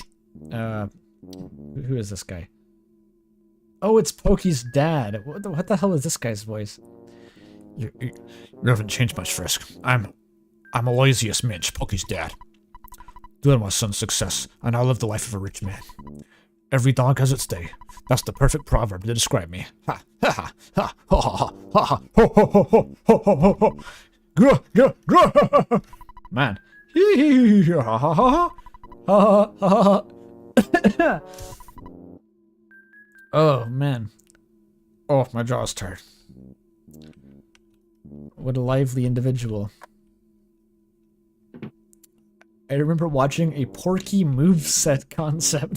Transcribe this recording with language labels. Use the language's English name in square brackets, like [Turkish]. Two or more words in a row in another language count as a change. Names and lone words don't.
[English] Who is this guy? Oh, it's Pokey's dad. What the hell is this guy's voice? You haven't changed much, Frisk. I'm Aloysius Minch, Pokey's dad. Due to my son's success, I now live the life of a rich man. Every dog has its day. That's the perfect proverb to describe me. Ha ha ha ha ha ha ha ha ho ho ho ho ho ho ho. Grr grr grr. Man. Hee hee hee ha ha ha ha ha ha. Oh man. Oh, my jaw's tired. What a lively individual. I remember watching a Porky moveset concept.